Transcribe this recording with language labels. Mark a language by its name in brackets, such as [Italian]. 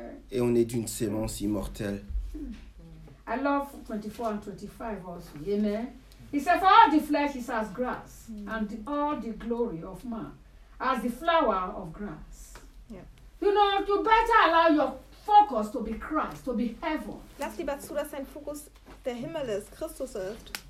[French] Et on est d'une sémence immortelle. [English] I love 24 and 25 also. Amen. He said, for all the flesh is as grass, and all the glory of man as the flower of grass. Yeah. You know, you better allow your focus to be Christ, to be heaven. [German] Lass lieber zu, dass dein Fokus der Himmel ist, Christus ist.